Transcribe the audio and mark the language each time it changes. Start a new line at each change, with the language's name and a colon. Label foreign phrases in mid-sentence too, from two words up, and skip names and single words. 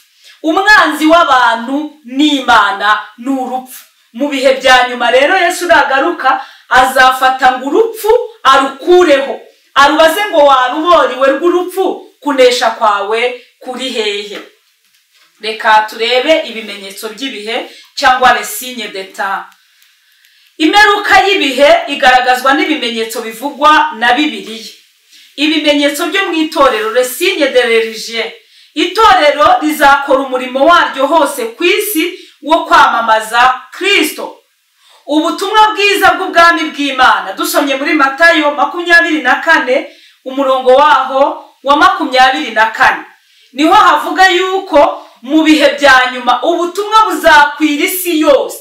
Kinyarwanda: Umwanzi w'abantu n'Imana ni urupfu. Mu bihe bya nyuma rero Yesu nagaruka azafata ngo urupfu arukureho, arubaze ngo waruboriwe rw'urupfu, kunesha kwawe kuri hehe. Reka turebe ibimenyetso by'ibihe cyangwa
French: les signes des temps.
Kinyarwanda: Imperuka y'ibihe igaragazwa n'ibimenyetso bivugwa na Bibiliya. Ibimenyetso byo mu itorero,
French: le signe de religieux.
Kinyarwanda: Itorero rizakora umurimo waryo hose ku isi wo kwamamaza Kristo. Ubutumwa bwiza bw'ubwami bw'Imana dusomye muri Matayo 24 umurongo waho wa 24. Niho havuga yuko mu bihe bya nyuma ubutumwa buzakwira isi yose.